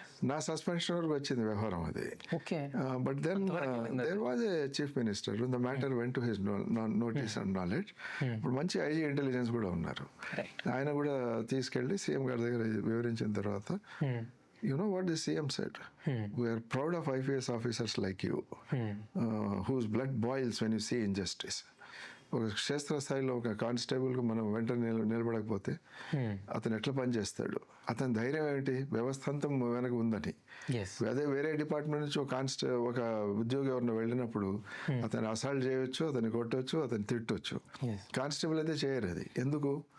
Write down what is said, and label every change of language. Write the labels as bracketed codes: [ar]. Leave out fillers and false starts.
[te] నా సస్పెన్షన్ వరకు వచ్చింది వ్యవహారం అది. [en] But then there was a chief minister, the matter went to his notice and knowledge. [te] ఇప్పుడు మంచి ఐజీ ఇంటెలిజెన్స్ కూడా ఉన్నారు. ఆయన కూడా తీసుకెళ్ళి సీఎం గారి దగ్గర వివరించిన తర్వాత, [en] you know what the CM said? We are proud of IPS officers like you, whose blood boils when you see injustice. [te] ఒక క్షేత్రస్థాయిలో ఒక కానిస్టేబుల్కి మనం వెంటనే నిలబడకపోతే అతను ఎట్లా పనిచేస్తాడు, అతని ధైర్యం ఏంటి, వ్యవస్థ అంతా వెనక ఉందని. అదే వేరే డిపార్ట్మెంట్ నుంచి ఒక ఉద్యోగి ఎవరిని వెళ్ళినప్పుడు అతను అసాల్ట్ చేయొచ్చు, అతన్ని కొట్టవచ్చు, అతన్ని తిట్టొచ్చు. కానిస్టేబుల్ అయితే చేయరు. అది ఎందుకు?